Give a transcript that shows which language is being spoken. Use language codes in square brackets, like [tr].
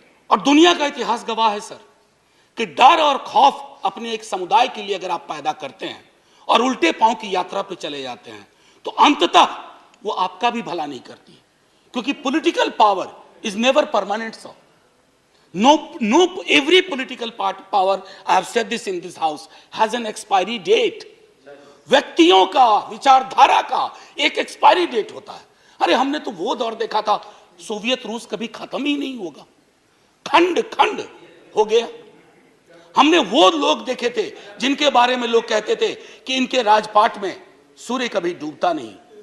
[hi] और दुनिया का इतिहास गवाह है सर कि डर और खौफ अपने एक समुदाय के लिए अगर आप पैदा करते हैं और उल्टे पांव की यात्रा पे चले जाते हैं तो अंततः वो आपका भी भला नहीं करती, क्योंकि [en] political power is never permanent [hi] sir. [en] No, every political power, I have said this in this house, has an expiry date. [hi] व्यक्तियों का, विचारधारा का एक एक्सपायरी डेट होता है। अरे हमने तो वो दौर देखा था, सोवियत रूस कभी खत्म ही नहीं होगा, खंड खंड हो गया। हमने वो लोग देखे थे जिनके बारे में लोग कहते थे कि इनके राजपाट में सूर्य कभी डूबता नहीं।